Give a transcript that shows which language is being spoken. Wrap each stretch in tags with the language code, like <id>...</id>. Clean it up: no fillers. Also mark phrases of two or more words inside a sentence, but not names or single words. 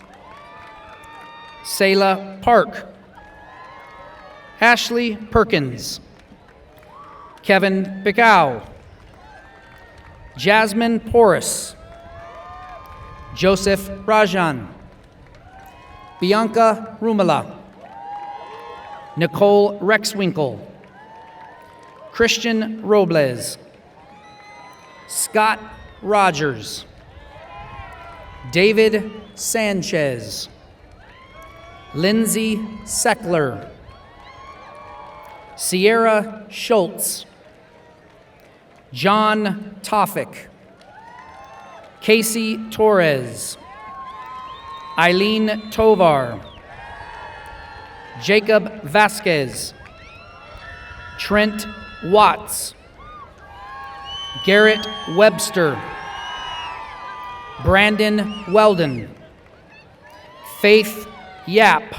<en>Selah Park. Ashley Perkins. Kevin Picau. Jasmine Porras. Joseph Rajan. Bianca Rumala. Nicole Rexwinkle. Christian Robles. Scott Rogers. David Sanchez. Lindsay Seckler. Sierra Schultz. John Toffick. Casey Torres. Eileen Tovar. Jacob Vasquez. Trent Watts. Garrett Webster. Brandon Weldon. Faith Yap.</en>